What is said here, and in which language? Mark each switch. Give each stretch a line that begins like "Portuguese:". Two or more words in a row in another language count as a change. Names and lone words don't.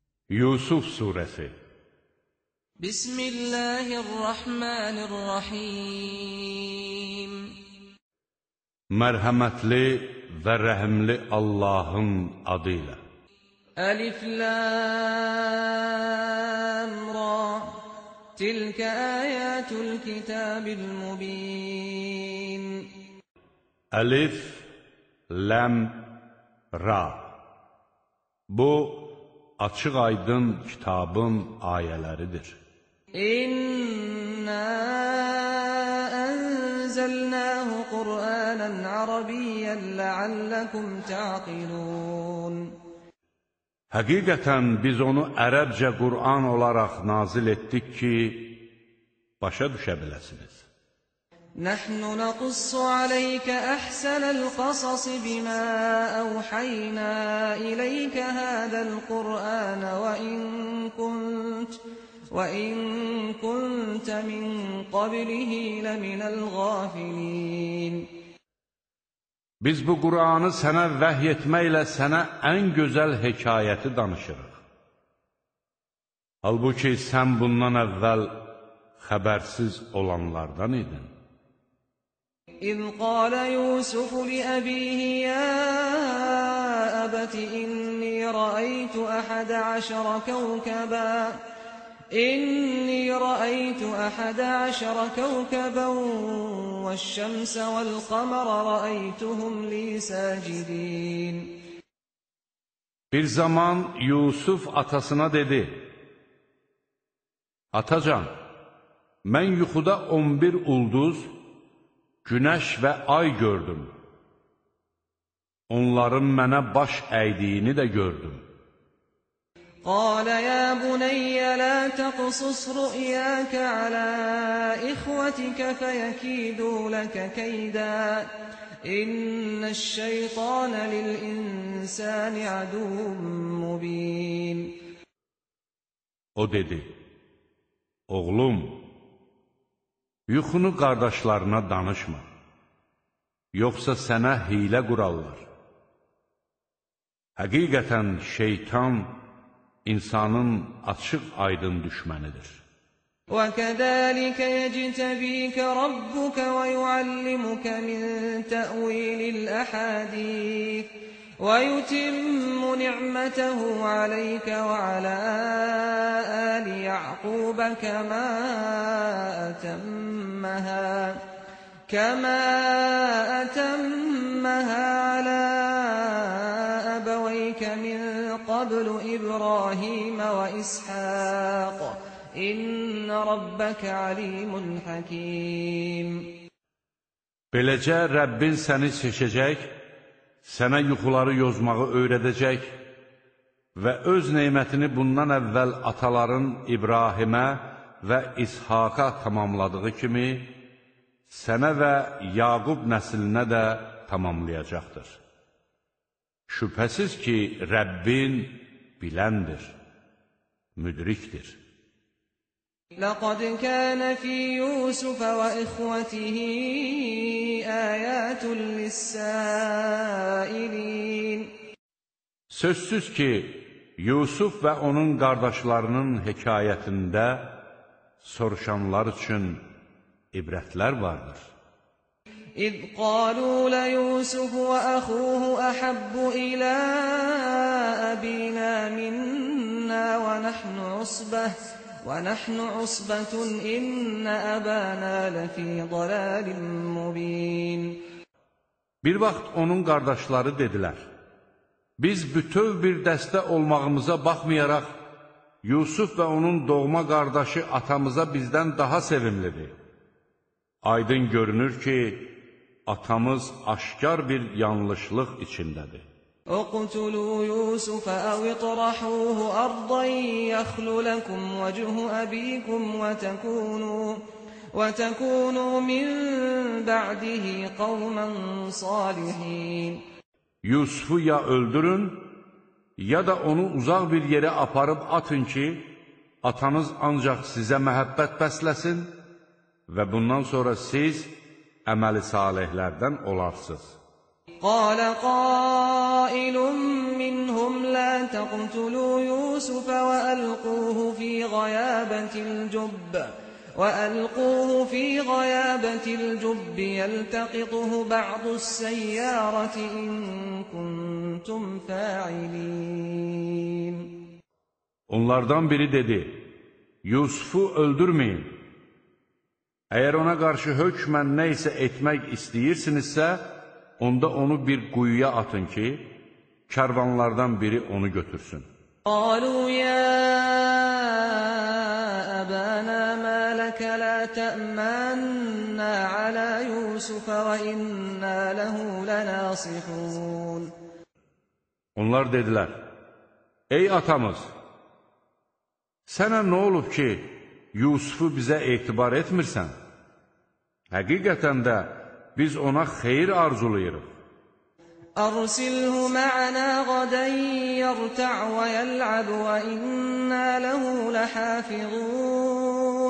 Azerbaijani: Yusuf Suresi
Arabic: بسم الله الرحمن الرحيم.
Azerbaijani: Mərhəmətli və rəhimli Allahın adıyla.
Arabic: ألف لام را. تلك آيات الكتاب المبين. ألف لام را.
Azerbaijani: Bu açıq aydın kitabın ayələridir.
Arabic: إنا أنزلناه قرآنا عربيا لعلكم تعقلون.
Azerbaijani: Həqiqətən biz onu ərəbcə Qur'an olaraq nazil etdik ki, başa düşə biləsiniz.
Arabic: نحن نقص عليك أحسن القصص بما أوحينا إليك هذا القرآن وإن كنت من قبله لمن الغافلين.
Azerbaijani: Biz bu Qur'anı sənə vəhy etməklə sənə ən gözəl hekayəti danışırıq. Halbuki sən bundan əvvəl xəbərsiz olanlardan idin.
Arabic: إذ قال يوسف لأبيه يا أبت إني رأيت أحد عشر كوكبا والشمس والقمر رأيتهم لي ساجدين.
Azerbaijani: Bir zaman Yusuf atasına dedi: Atacan, mən yuxuda 11 ulduz, günəş və ay gördüm. Onların mənə baş əydiyini də gördüm.
Arabic: قال يا بني لا تقصص رؤياك على إخوتك فيكيدوا لك كيدا إن الشيطان للإنسان عدو مبين.
Azerbaijani: O dedi: Oğlum, yuxunu qardaşlarına danışma, yoxsa sənə hiylə qurarlar. Həqiqətən şeytan insanın açıq aydın düşmənidir.
Arabic: وَكَذَلِكَ يَجْتَبِيكَ رَبُّكَ وَيُعَلِّمُكَ مِنْ تَأْوِيلِ الْأَحَادِيثِ وَيُتِمُّ نِعْمَتَهُ عَلَيْكَ وَعَلَى آلِ يَعْقُوبَ كَمَا أَتَمَّهَا عَلَى أَبَوَيْكَ مِنْ قَبْلُ إِبْرَاهِيمَ وَإِسْحَاقَ إِنَّ رَبَّكَ عَلِيمٌ حَكِيمٌ.
Azerbaijani: Beləcə Rəbbin səni seçəcək, sənə yuxuları yozmağı öyrədəcək və öz neymətini bundan əvvəl ataların İbrahimə və İshaqa tamamladığı kimi, sənə və Yaqub nəslinə də tamamlayacaqdır. Şübhəsiz ki, Rəbbin biləndir, müdrikdir.
Arabic: لَقَدْ كَانَ فِي يُوسُفَ وَإِخْوَتِهِ آيَاتٌ لِلسَّائِلِينَ.
Azerbaijani: Sözsüz ki, Yusuf və onun qardaşlarının hekayətində soruşanlar üçün ibrətlər vardır.
Arabic: إِذْ قَالُوا لَيُوسُفُ وَأَخُوهُ أَحَبُّ إِلَىٰ أَبِينَا مِنَّا وَنَحْنُ عُصْبَةٌ إِنَّ أَبَانَا لَفِي ضَلَالٍ مُّبِينٍ.
Azerbaijani: Bir vaxt onun qardaşları dedilər: Biz bütöv bir dəstə olmağımıza baxmayaraq, Yusuf və onun doğma qardaşı atamıza bizdən daha sevimlidir. Aydın görünür ki, atamız aşkar bir yanlışlıq içindədir.
Arabic: اقتلوا يوسف أو اطرحوه أرضا يخل لكم وجه أبيكم وتكونوا من بعده قوما صالحين.
Azerbaijani: Yusufu ya öldürün, ya da onu uzaq bir yerə aparıb atın ki, atanız ancaq sizə məhəbbət bəsləsin və bundan sonra siz əməli salihlərdən olarsınız.
Arabic: قال قائل منهم لا تقتلوا يوسف وألقوه في غيابة الجب يلتقطه بعض السيارة إن كنتم فاعلين.
Azerbaijani: Onlardan biri dedi, Yusufu öldürmeyin. Eğer ona karşı hökmən nə isə etmək istəyirsinizsə, onda onu bir quyuya atın ki, karvanlardan biri onu götürsün.
Arabic: قالوا يا أبانا ما لك لا تأمنا على يوسف وإنا له لناصحون.
Azerbaijani: Onlar dedilər, ey atamız, sənə nə olub ki, Yusufu bizə etibar etmirsən? Həqiqətən də biz ona xeyir arzulayırıq.
Arabic: أرسله معنا غدا يرتع ويلعب وإنا له لحافظون.